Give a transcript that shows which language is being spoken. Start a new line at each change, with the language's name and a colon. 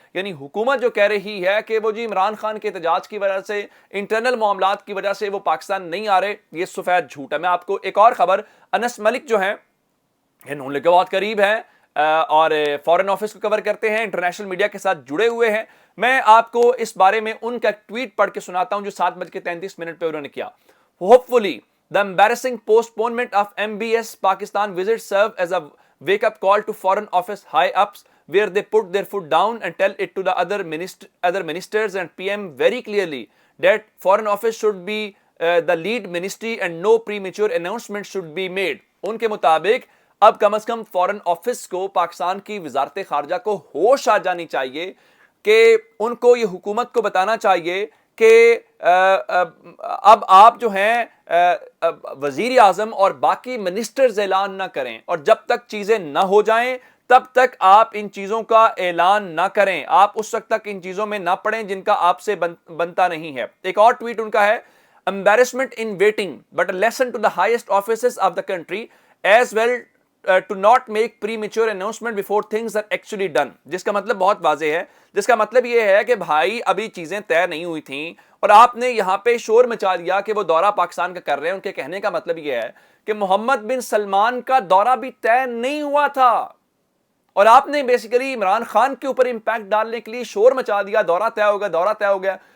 Urdu: یعنی حکومت جو کہہ رہی ہے کہ وہ جی عمران خان کے احتجاج کی وجہ سے انٹرنل معاملات کی وجہ سے وہ پاکستان نہیں آ رہے, یہ سفید جھوٹ ہے. میں آپ کو ایک اور خبر, انس ملک جو ہیں یہ نون لیگ کے بہت قریب ہیں اور فورن آفس کو کور کرتے ہیں, انٹرنیشنل میڈیا کے ساتھ جڑے ہوئے ہیں. میں آپ کو اس بارے میں ان کا ٹویٹ پڑھ کے سناتا ہوں جو 7:33 پہ انہوں نے کیا.
English: Hopefully the embarrassing postponement of MBS Pakistan visit serve as a wake-up call to Foreign Office high-ups, where they put their foot down and tell it to the other ministers and PM very clearly that Foreign Office should be the lead ministry and no premature announcement should be made.
Urdu: ان کے مطابق اب کم از کم foreign office کو, پاکستان کی وزارت خارجہ کو ہوش آ جانی چاہیے کہ ان کو یہ حکومت کو بتانا چاہیے کہ اب آپ جو ہیں وزیر اعظم اور باقی منسٹرز اعلان نہ کریں, اور جب تک چیزیں نہ ہو جائیں تب تک آپ ان چیزوں کا اعلان نہ کریں, آپ اس وقت تک ان چیزوں میں نہ پڑیں جن کا آپ سے بنتا نہیں ہے. ایک اور ٹویٹ ان کا ہے,
English: embarrassment in waiting but a lesson to the highest offices of the country as well to not make premature announcement before things are actually done.
Urdu: جس کا مطلب بہت واضح ہے, جس کا مطلب یہ ہے کہ بھائی ابھی چیزیں طے نہیں ہوئی تھیں اور آپ نے یہاں پہ شور مچا دیا کہ وہ دورہ پاکستان کا کر رہے ہیں. ان کے کہنے کا مطلب یہ ہے کہ محمد بن سلمان کا دورہ بھی طے نہیں ہوا تھا اور آپ نے بیسیکلی عمران خان کے اوپر امپیکٹ ڈالنے کے لیے شور مچا دیا, دورہ طے ہو گیا, دورہ طے ہو گیا.